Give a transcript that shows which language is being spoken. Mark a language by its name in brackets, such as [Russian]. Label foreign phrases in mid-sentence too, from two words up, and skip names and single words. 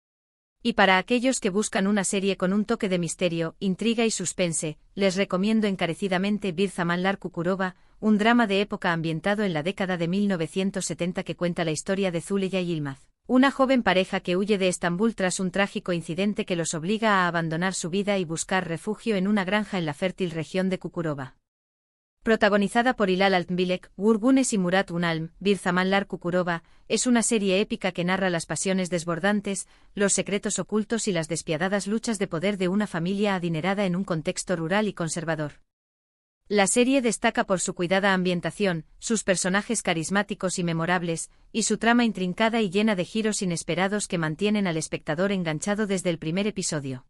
[Spanish] Y para aquellos que buscan una serie con un toque de misterio, intriga y suspense, les recomiendo encarecidamente Bir Zamanlar Kukurova, un drama de época ambientado en la década de 1970 que cuenta la historia de Zuleya y Yılmaz, una joven pareja que huye de Estambul tras un trágico incidente que los obliga a abandonar su vida y buscar refugio en una granja en la fértil región de Kukurova. Protagonizada por Hilal Altınbilek, Uğur Güneş y Murat Unalm, Bir Zamanlar Kukurova, es una serie épica que narra las pasiones desbordantes, los secretos ocultos y las despiadadas luchas de poder de una familia adinerada en un contexto rural y conservador. La serie destaca por su cuidada ambientación, sus personajes carismáticos y memorables, y su trama intrincada y llena de giros inesperados que mantienen al espectador enganchado desde el primer episodio.